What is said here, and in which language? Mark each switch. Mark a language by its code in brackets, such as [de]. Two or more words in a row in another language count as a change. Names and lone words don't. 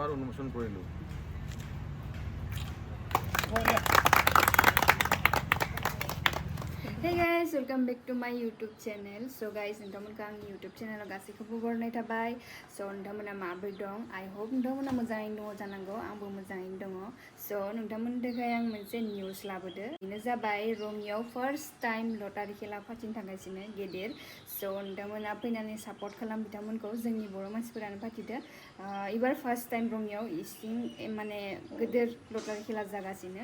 [as] প্ৰমোচন কৰিলোঁ। [en] Hey guys, welcome back to my YouTube channel. So guys, [brx] नोंथांमोनखौ आंनि YouTube channel गासैखौबो बरायनाय थाबाय. So नोंथांमोना माबोरै दं? [en] I hope [brx] नोंथांमोना मोजाङैनो दङ जानांगौ. आंबो मोजाङैनो दङ. So नोंथांमोननि थाखाय आं मोनसे निउस लाबोदो. बेनो जाबाय रङियाव [en] first time [brx] लटारि खेला फाथिनो थांगासिनो गेदेर. So नोंथांमोना फैनानै सापर्ट खालाम बिथांमोनखौ जोंनि बर' मानसिफोरानो फाथिदो. एबार [en] first time [brx] रङियाव इसिं माने गेदेर लटारि खेला जागासिनो.